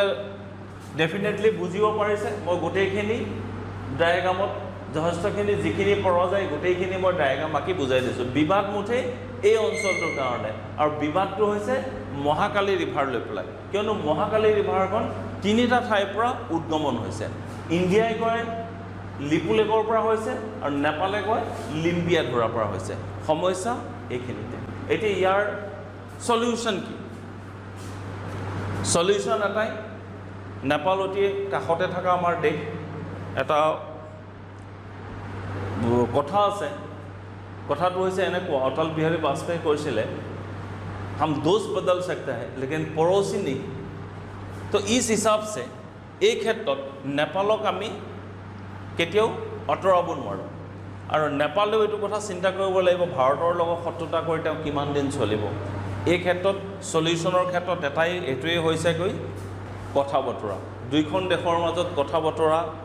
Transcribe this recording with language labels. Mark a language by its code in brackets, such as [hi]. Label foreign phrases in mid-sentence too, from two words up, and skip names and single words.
[as] ডেফিনেটলি বুজিব পাৰিছে মই গোটেইখিনি ডায়াগ্ৰামত যথেষ্টখিনি যিখিনি পৰা যায় গোটেইখিনি মই ডায়াগ্ৰাম আঁকি বুজাই দিছোঁ বিবাদ মুঠেই এই অঞ্চলটোৰ কাৰণে আৰু বিবাদটো হৈছে মহাকালী ৰিভাৰ লৈ পেলাই কিয়নো মহাকালী ৰিভাৰখন 3টা ঠাইৰ পৰা উদ্গমন হৈছে ইণ্ডিয়াই কয় লিপু লেকৰ পৰা হৈছে আৰু নেপালে কয় লিম্বিয়া ধৰাৰ পৰা হৈছে সমস্যা এইখিনিতে এতিয়া ইয়াৰ সলিউশন কি সলিউশন এটাই নেপাল অতি কাষতে থকা আমাৰ দেশ এটা কথা আছে কথাটো হৈছে এনেকুৱা অটল বিহাৰী বাজপেয়ী কৈছিলে [hi] हम दोस्त बदल सकते हैं लेकिन पड़ोसी नहीं तो इस हिसाब से [as] এই ক্ষেত্ৰত নেপালক আমি কেতিয়াও অতৰাব নোৱাৰো আৰু নেপালেও এইটো কথা চিন্তা কৰিব লাগিব ভাৰতৰ লগত শত্ৰুতা কৰি তেওঁ কিমান দিন চলিব এই ক্ষেত্ৰত সলিউশনৰ ক্ষেত্ৰত এটাই হৈছে গৈ কথা বতৰা দুইখন দেশৰ মাজত কথা বতৰা